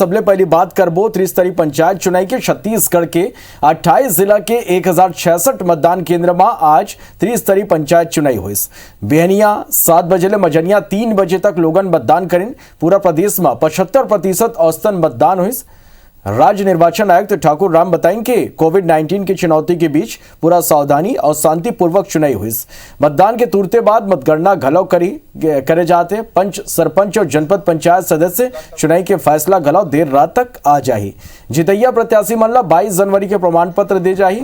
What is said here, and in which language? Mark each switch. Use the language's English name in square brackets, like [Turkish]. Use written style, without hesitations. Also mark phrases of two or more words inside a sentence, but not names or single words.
[Chhattisgarhi] सबले पहली बात करबो त्रिस्तरीय पंचायत चुनाव के छत्तीसगढ़ के 28 जिला के 1066 मतदान केंद्र में आज त्रिस्तरीय पंचायत चुनाव हुई। बेहनिया 7 बजे ले मजनिया 3 बजे तक लोगन मतदान करें। पूरा प्रदेश में 75% औसतन मतदान हुई। राज्य निर्वाचन आयुक्त ठाकुर राम बताएं कि कोविड-19 की चुनौती के बीच पूरा सावधानी और शांतिपूर्वक चुनाव हुई। मतदान के तुरंत बाद मतगणना घलव करे जाते। पंच, सरपंच और जनपद पंचायत सदस्य चुनाव के फैसला घलव देर रात तक आ जाही। जितैया प्रत्याशी मन ला 22 जनवरी के प्रमाण पत्र दे जाही।